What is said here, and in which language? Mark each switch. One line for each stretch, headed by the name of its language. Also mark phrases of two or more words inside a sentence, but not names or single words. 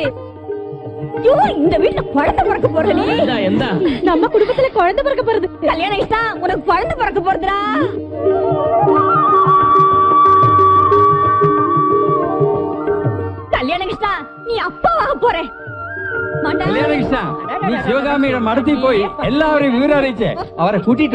Tamil: ஐயோ, இந்த வீட்டுல குழந்தை பிறக்க போறதே.
Malayalam: എന്താ?
Tamil: நம்ம குடும்பத்துல குழந்தை பிறக்க போறது. கல்யாணம் ஆயிட்டா உனக்கு குழந்தை பிறக்க போறதுடா. கல்யாணம் கிருஷ்ணா, நீ அப்பாவாக போற.
Malayalam: കല്യാണകൃഷ്ണ, നീ ശിവകാമിയുടെ മടത്തിൽ പോയി എല്ലാവരെയും വിവരം അറിയിച്ച് അവരെ കൂട്ടിയിട്ട്